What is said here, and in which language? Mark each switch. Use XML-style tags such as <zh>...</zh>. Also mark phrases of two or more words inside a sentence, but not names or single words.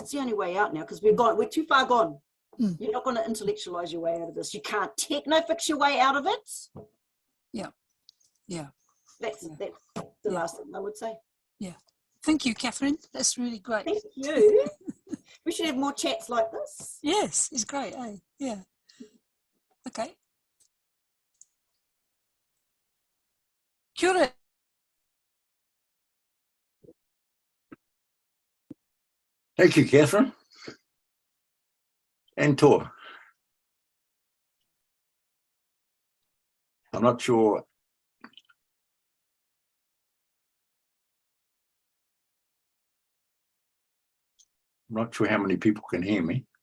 <en>It's the only way out now, because we're too far gone. You're not going to intellectualize your way out of this. You can't techno-fix your way out of it. That's the last thing I would say. Thank you, Catherine. That's really great. Thank you. We should have more chats like this. Yes, it's great. Yeah. Okay.</en> <mi>Kia ora.</mi> <en>Thank you, Catherine. And Tor. I'm not sure. I'm not sure how many people can hear me.</en>